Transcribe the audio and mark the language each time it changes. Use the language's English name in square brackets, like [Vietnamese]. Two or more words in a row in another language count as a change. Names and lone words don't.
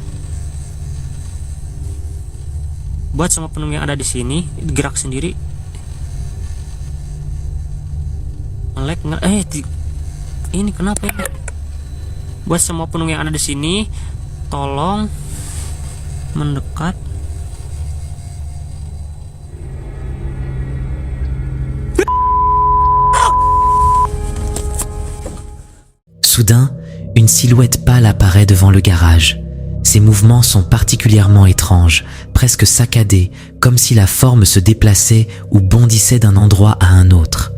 [Indonesian] Buat semua penunggu yang ada di sini, gerak sendiri. Melek ini kenapa ya? Buat semua penunggu yang ada di sini, tolong mendekat. [French] Soudain, une silhouette pâle apparaît devant le garage. Ses mouvements sont particulièrement étranges, presque saccadés, comme si la forme se déplaçait ou bondissait d'un endroit à un autre.